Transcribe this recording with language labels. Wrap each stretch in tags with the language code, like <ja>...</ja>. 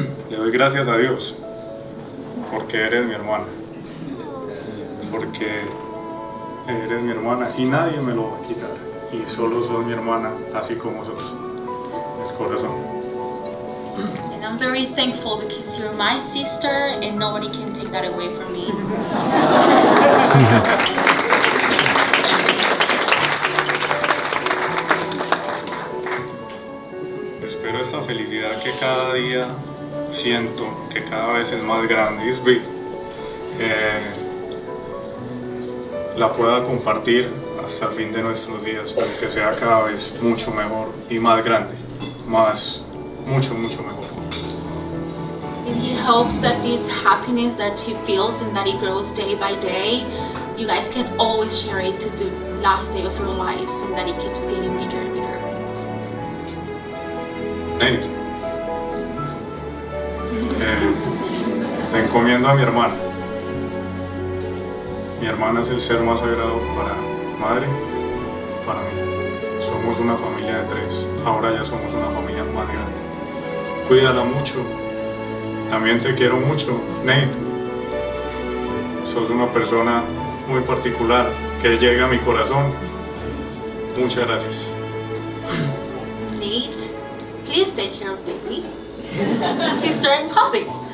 <es>Le doy gracias a Dios porque eres mi hermana. Porque eres mi hermana y nadie me lo va a quitar. Y solo sos mi hermana, así como sos. El corazón.</es> <en>And I'm very thankful because you're my sister and nobody can take that away from me.</en> <es>Espero esta felicidad que cada día siento, que cada vez es más grande, es big, la pueda compartir hasta el fin de nuestros días, pero que sea cada vez mucho mejor y más grande, mucho mejor.</es> <en>And he hopes that this happiness that he feels and that it grows day by day, you guys can always share it to the last day of your lives and that it keeps getting bigger and bigger.</en> <es>Nate, te encomiendo a mi hermana. Mi hermana es el ser más sagrado para madre, para mí. Somos una familia de 3, ahora ya somos una familia más grande. Cuídala mucho, también te quiero mucho, Nate. Sos una persona muy particular que llega a mi corazón. Muchas gracias.</es> <en>Nate, please take care of Daisy, sister and cousin.</en>